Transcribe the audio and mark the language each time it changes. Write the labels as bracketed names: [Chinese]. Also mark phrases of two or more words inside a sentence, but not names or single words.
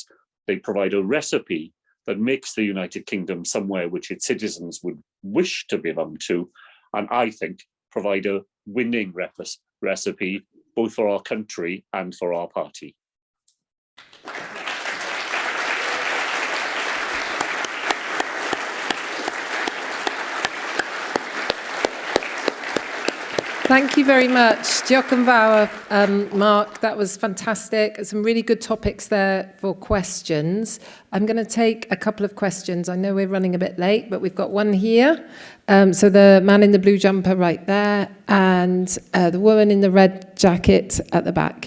[English] They provide a recipe that makes the United Kingdom somewhere which its citizens would wish to belong to, and I think provide a winning recipe both for our country and for our party. Thank you very much. [Welsh] Diolch yn fawr, [English] Mark. That was fantastic. Some really good topics there for questions. I'm going to take a couple of questions. I know we're running a bit late, but we've got one here. So the man in the blue jumper right there, and the woman in the red jacket at the back.